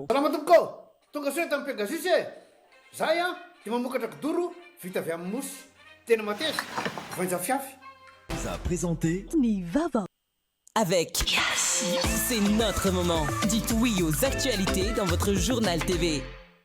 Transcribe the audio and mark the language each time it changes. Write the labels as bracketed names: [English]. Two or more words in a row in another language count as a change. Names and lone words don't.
[Malagasy] Salama tompoko, tonga soa tamin'ny Pegasus e. Zay dia mamokatra kidoro vita avy amin'ny mosy tena mateza voanja fiafy. [French] Vous a présenté [Malagasy] Ni vaovao. [French] Avec Yes, c'est notre moment. Dites oui aux actualités dans votre journal TV.